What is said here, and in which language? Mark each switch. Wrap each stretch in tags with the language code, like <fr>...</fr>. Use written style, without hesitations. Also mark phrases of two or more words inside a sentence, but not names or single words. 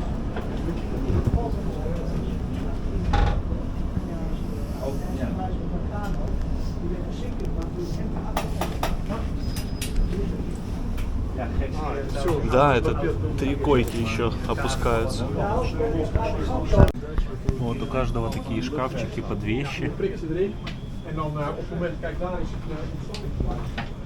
<ru>Да, это 3 койки еще опускаются. Вот у каждого такие шкафчики под вещи.</ru> <nl>En dan op het moment, kijk daar is het</nl>